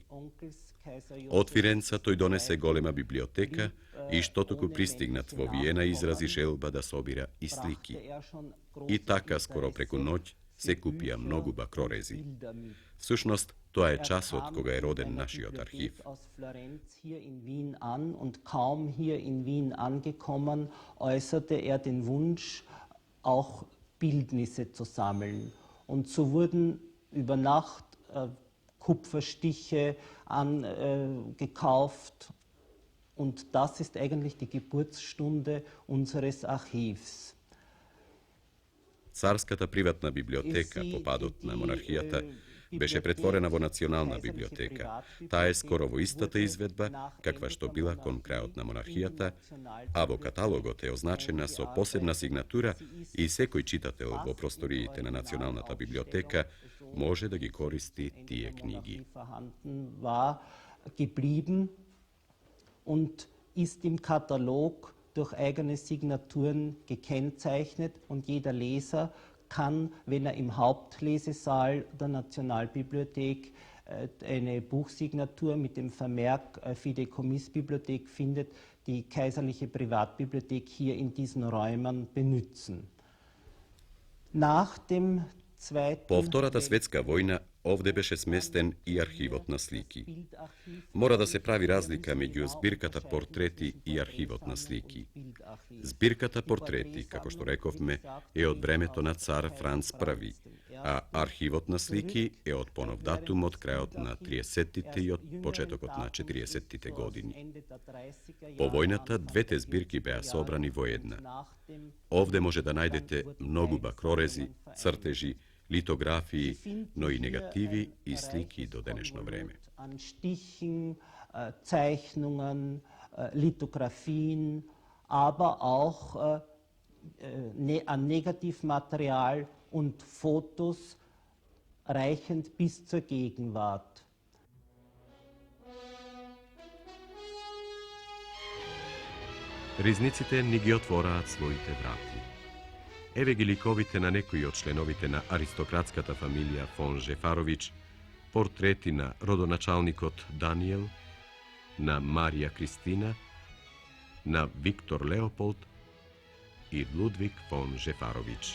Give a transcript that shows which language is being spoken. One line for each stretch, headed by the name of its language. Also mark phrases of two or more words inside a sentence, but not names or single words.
Macedonian: Од Фиренца тој донесе голема библиотека и што току пристигнат во Виена изрази желба да собира и слики. И така скоро преку ноќ се купија многу бакрорези. Всушност, тоа е часот кога е роден нашиот архив.
German: Und kaum hier in Wien angekommen, äußerte er den Wunsch, auch Bildnisse zu sammeln. Und so wurden über Nacht Kupferstiche gekauft. Und das ist eigentlich die Geburtsstunde unseres Archivs.
Macedonian: Царската приватна библиотека по падот на монархијата беше претворена во национална библиотека. Таа е скоро во истата изведба каква што била кон крајот на монархијата, а во каталогот е означена со посебна сигнатура и секој читател во просториите на националната библиотека може да ги користи тие книги.
German: Und ist im Katalog durch eigene Signaturen gekennzeichnet und jeder Leser kann, wenn er im Hauptlesesaal der Nationalbibliothek eine Buchsignatur mit dem Vermerk Fideikommissbibliothek findet, die kaiserliche Privatbibliothek hier in diesen Räumen benutzen. Nach dem
Macedonian: По Втората светска војна, овде беше сместен и архивот на слики. Мора да се прави разлика меѓу збирката портрети и архивот на слики. Збирката портрети, како што рековме, е од времето на цар Франц I, а архивот на слики е од понов датум од крајот на 30-тите и од почетокот на 40-тите години. По војната, двете збирки беа собрани во една. Овде може да најдете многу бакрорези, цртежи, литографии, но и негативи и слики до денешно време.
German: An Stichen, Zeichnungen, Lithografien, aber auch an Negativmaterial und Fotos reichend bis zur Gegenwart.
Macedonian: Ризниците ни ги отвораат своите врати. Еве ги ликовите на некои од членовите на аристократската фамилија фон Жефарович, портрети на родоначалникот Даниел, на Марија Кристина, на Виктор Леополд и Лудвиг фон Жефарович.